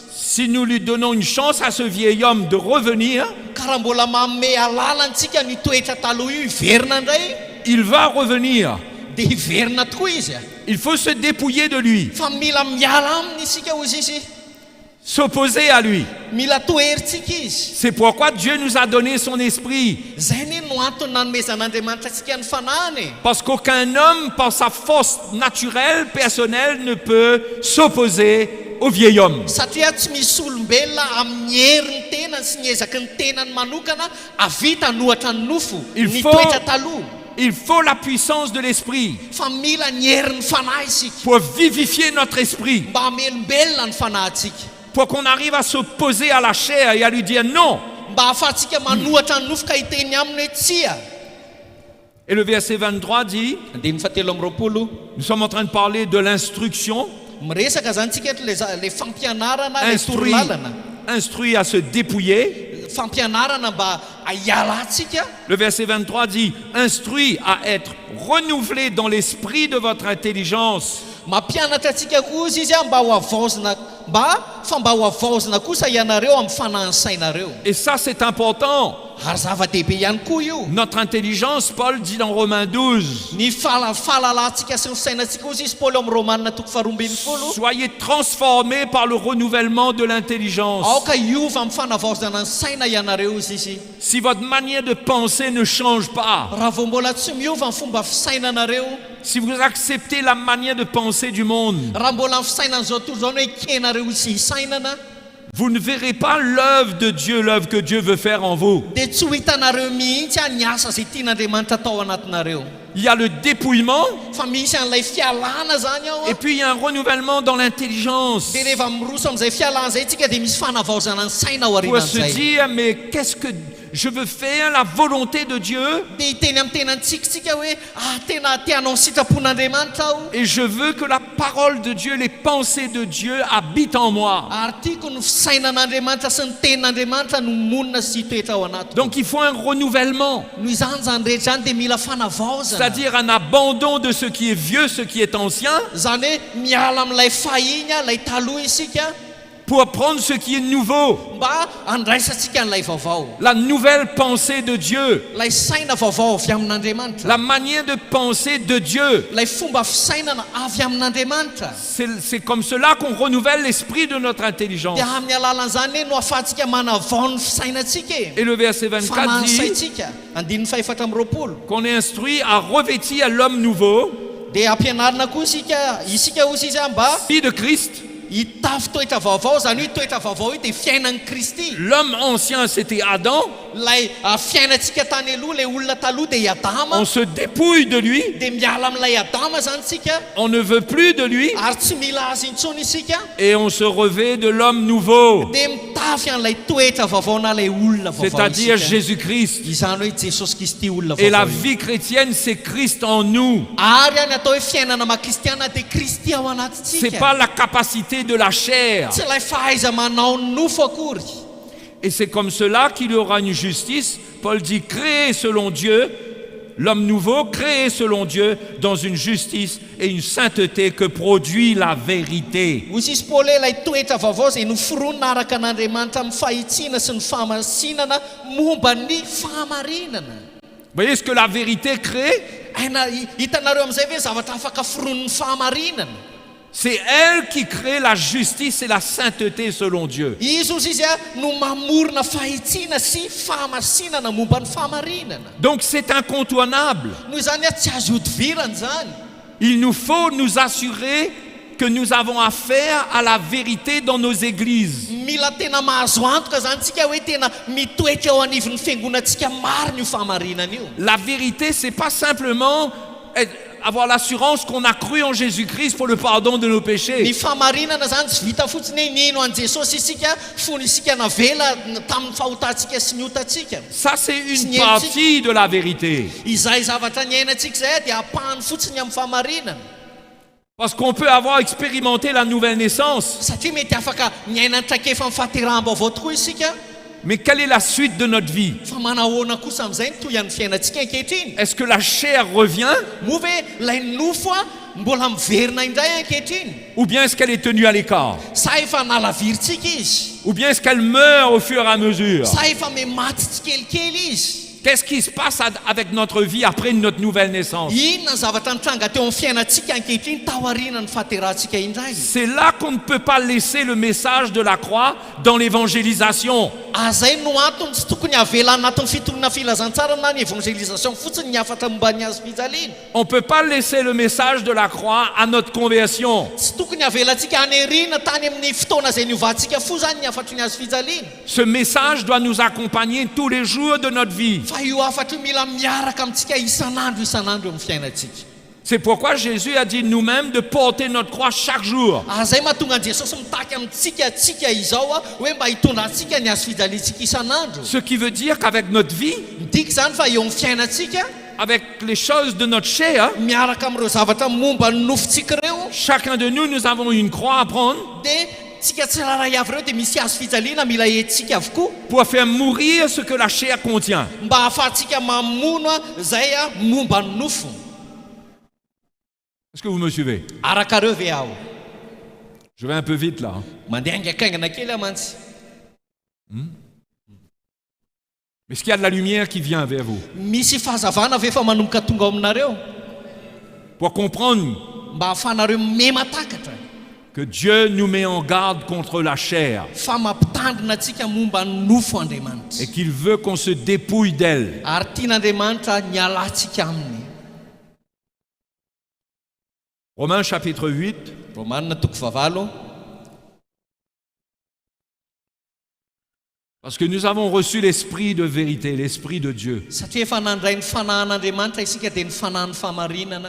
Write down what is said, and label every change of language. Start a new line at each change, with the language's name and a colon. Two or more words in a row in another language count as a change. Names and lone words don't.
French: si nous lui donnons une chance à ce vieil homme de revenir,
Malagasy: Ka raha mbola manome alalantsika ny toetra taloha io hiverina indray,
French: il va revenir.
Malagasy: dia hiverina tokoa izy.
French: Il faut se dépouiller de lui,
Malagasy: Fa mila miala aminy isika hozy izy,
French: s'opposer à lui.
Malagasy: mila toheritsika izy.
French: C'est pourquoi Dieu nous a donné son esprit.
Malagasy: Zay ne no antony nanomezan'Andriamanitra antsika ny fanahany.
French: Parce qu'aucun homme, par sa force naturelle, personnelle, ne peut s'opposer au vieil homme.
Malagasy: Satria tsy misy olombelona amin'ny herin'ny tenany sy ny ezaky ny tenany manokana avita nohatra ny nofo ny toetra taloha.
French: Il faut la puissance de l'esprit
Malagasy: Fa mila ny herin'ny fanahy isika
French: pour vivifier notre esprit,
Malagasy: mba hamelombelona ny fanahintsika,
French: pour qu'on arrive à s'opposer à la chair et à lui dire non.
Malagasy: mba hahafahantsika manohatra ny nofo ka hiteny aminy hoe tsia.
French: Et le verset 23 dit,
Malagasy: Andiny fahatelo amby roapolo,
French: nous sommes en train de parler de l'instruction,
Malagasy: miresaka zany tsika eto le fampianarana, le torolalana,
French: instruit à se dépouiller.
Malagasy: fampianarana mba hiala atsika.
French: Le verset 23 dit, instruit à être renouvelé dans l'esprit de votre intelligence.
Malagasy: Mampianatra atsika kosa izy mba ho avaozina, mba ho avaozina kosa ianareo amin'ny fanahin'ny sainareo.
French: Et ça, c'est important.
Malagasy: Ary zava-dehibe ihany koa io.
French: Notre intelligence, Paul dit dans Romains 12,
Malagasy: Ny fahalalantsika sy ny sainantsika kosa izy Paoly amin'ny Romanina toko 12.
French: soyez transformés par le renouvellement de l'intelligence.
Malagasy: Aoka iova amin'ny fanavaozana ny saina ianareo izy.
French: Si votre manière de penser ne change pas,
Malagasy: Raha vao mbola tsy miova ny fomba fisainanareo,
French: si vous acceptez la manière de penser du monde,
Malagasy: raha mbola ny fisainan'izao tontolo izao no hoe kenareo sy hisainana,
French: vous ne verrez pas l'œuvre de Dieu, l'œuvre que Dieu veut faire en vous.
Malagasy: dia tsy ho hitanareo mihitsy ny asa izay tian'Andriamanitra atao anatinareo.
French: Il y a le dépouillement
Malagasy: fa misy an'ilay fialana zany ao
French: et puis il y a un renouvellement dans l'intelligence.
Malagasy: dia rehefa miroso amin'izay fialana zay tsika dia misy fanavaozana ny saina ao
French: Pour se
Malagasy: aorian'izay.
French: dire, mais qu'est-ce que je veux faire, la volonté de Dieu,
Malagasy: dia hiteny amin'ny tenantsika hoe tena tianao ny sitrapon'Andriamanitra aho,
French: et je veux que la parole de Dieu, les pensées de Dieu habitent en moi.
Malagasy: ary tiako ny fisainan'Andriamanitra sy ny tenin'Andriamanitra no monina sy hitoetra ao anatiko.
French: Donc il faut un renouvellement,
Malagasy: noho izany zany rehetra zany dia mila fanavaozana,
French: c'est-à-dire un abandon de ce qui est vieux, ce qui est ancien,
Malagasy: zany hoe miala amin'ilay fahiny ilay taloha isika
French: pour prendre ce qui est nouveau,
Malagasy: mba andraisantsika n'ilay vaovao,
French: la nouvelle pensée de Dieu,
Malagasy: ilay saina vaovao avy amin'Andriamanitra,
French: la manière de penser de Dieu.
Malagasy: ilay fomba fisainana avy amin'Andriamanitra.
French: C'est comme cela qu'on renouvelle l'esprit de notre intelligence.
Malagasy: dia amin'ny alalan'izany no ahafahantsika manavao ny fisainantsika
French: Et le verset 24 dit
Malagasy: fanansaitsika. Andininy faefatra amby roapolo
French: qu'on est instruit à revêtir l'homme nouveau,
Malagasy: dia ampianarina koa isika ozy izy mba
French: vie de Christ.
Malagasy: hitafy toetra vaovao, zany hoe toetra vaovao io dia fiainan'ny Kristy.
French: L'homme ancien, c'était Adam.
Malagasy: Lay fiainantsika tany aloha, lay olona taloha dia i Adama,
French: On se dépouille de lui.
Malagasy: dia miala amin'ilay Adama zany tsika,
French: On ne veut plus de lui.
Malagasy: ary tsy mila azy intsony isika,
French: Et on se revêt de l'homme nouveau,
Malagasy: dia mitafy an'ilay toetra vaovao na lay olona vaovao
French: c'est-à-dire
Malagasy: isika. Jésus-Christ. Izany hoe Jesosy Kristy olona
French: Et la
Malagasy: vaovao.
French: vie chrétienne, c'est Christ en nous.
Malagasy: Ary any atao hoe fiainana makristiana dia Kristy ao
French: C'est
Malagasy: anatintsika,
French: pas la capacité de la chair.
Malagasy: tsy ilay fahaiza manao ny nofo akory.
French: Et c'est comme cela qu'il y aura une justice. Paul dit créé selon Dieu, l'homme nouveau créé selon Dieu dans une justice et une sainteté que produit la vérité.
Malagasy: Hoy izy Paoly ilay toetra vaovao izay noforonina araka an'Andriamanitra amin'ny fahitsiana sy ny fahamasinana momba ny fahamarinana.
French: Vous voyez ce que la vérité crée?
Malagasy: Hitanareo amin'izay ve zavatra afaka foroniny fahamarinana?
French: C'est elle qui crée la justice et la sainteté selon Dieu.
Malagasy: Izy ozy izy no mamorona fahitsiana sy fahamasinana momba ny fahamarinana.
French: Donc c'est incontournable.
Malagasy: Noho izany tsy azo hodivirana zany.
French: Il nous faut nous assurer que nous avons affaire à la vérité dans nos églises.
Malagasy: Mila tena mahazo antoka zany tsika hoe tena mitoetra ao anivon'ny fiangonantsika maro ny fahamarinana io.
French: La vérité, c'est pas simplement avoir l'assurance qu'on a cru en Jésus-Christ pour le pardon de nos
Malagasy: Ny
French: péchés.
Malagasy: fahamarinana zany tsy vita fotsiny hoe nino an Jesosy isika fony isika navela tamin'ny fahotantsika sy ny otatsika.
French: Ça, c'est une partie de la vérité.
Malagasy: Izay zavatra ny ainatsika zay dia apahany fotsiny amin'ny fahamarinana.
French: Parce qu'on peut avoir expérimenté la nouvelle naissance,
Malagasy: Satria mety afaka miaina ny traikefa amin'ny fahateraham-baovao tokoa isika,
French: mais quelle est la suite de notre vie?
Malagasy: fa manahoana kosa amin'izay ny toy an'ny fiainantsika ankehitriny.
French: Est-ce que la chair revient
Malagasy: Moa ve ilay nofo mbola miverina indray ankehitriny,
French: ou bien est-ce qu'elle est tenue à l'écart?
Malagasy: sa efa nalavirintsika izy,
French: Ou bien est-ce qu'elle meurt au fur et à mesure?
Malagasy: sa efa mematy tsikelikely izy?
French: Qu'est-ce qui se passe avec notre vie après notre nouvelle naissance?
Malagasy: Inona ny zavatra nitranga teo amin'ny fiainantsika ankehitriny taoriana ny fahaterahantsika indray?
French: C'est là qu'on ne peut pas laisser le message de la croix dans l'évangélisation.
Malagasy: Azay no antony tsy tokony avela anatin'ny fitonina filazantsara na ny évangélisation fotsiny ny afatra momba ny azo fijaliana.
French: On ne peut pas laisser le message de la croix à notre conversion.
Malagasy: Tsy tokony avelantsika hanerina tany amin'ny fotoana izay niovahantsika fo zany ny afatry ny azo fijaliana.
French: Ce message doit nous accompagner tous les jours de notre vie.
Malagasy: Fa io afatra io mila miaraka amintsika isan'andro amin'ny fiainantsika.
French: C'est pourquoi Jésus a dit nous-mêmes de porter notre croix chaque jour.
Malagasy: Zay mahatonga Jesosy mitaky amintsika izao hoe mba hitondrantsika ny azo fijaliantsika isan'andro.
French: Ce qui veut dire qu'avec notre vie,
Malagasy: Midika zany fa eo amin'ny fiainantsika,
French: avec les choses de notre chair,
Malagasy: miaraka amin'ireo zavatra momba ny nofontsika reo,
French: chacun de nous avons une croix à prendre
Malagasy: dia tsika tsiraray avy reo dia misy azo fijaliana mila etsika avokoa
French: pour faire mourir ce que la chair contient.
Malagasy: mba ahafahantsika mamono zay momba ny nofo.
French: Est-ce que vous me suivez?
Malagasy: Araka reo ve ao?
French: Je vais un peu vite là.
Malagasy: Mandeha angakaingana kely amantsy.
French: Mais est-ce qu'il y a de la lumière qui vient vers vous?
Malagasy: Misy fahazavana ve fa manomboka tonga ao aminareo
French: Pour comprendre
Malagasy: mba ahafahanareo mematakatra
French: que Dieu nous met en garde contre la chair
Malagasy: fa mampitandrina atsika momba ny nofo Andriamanitra,
French: et qu'il veut qu'on se dépouille d'elle.
Malagasy: ary tian'Andriamanitra ny alantsika aminy.
French: Romains chapitre 8,
Malagasy: Romanina toko 8
French: Parce que nous avons reçu l'esprit de vérité, l'esprit de Dieu.
Malagasy: satria efa nandray ny fanahin'andriamanitra isika dia ny fanahin'ny famarinana.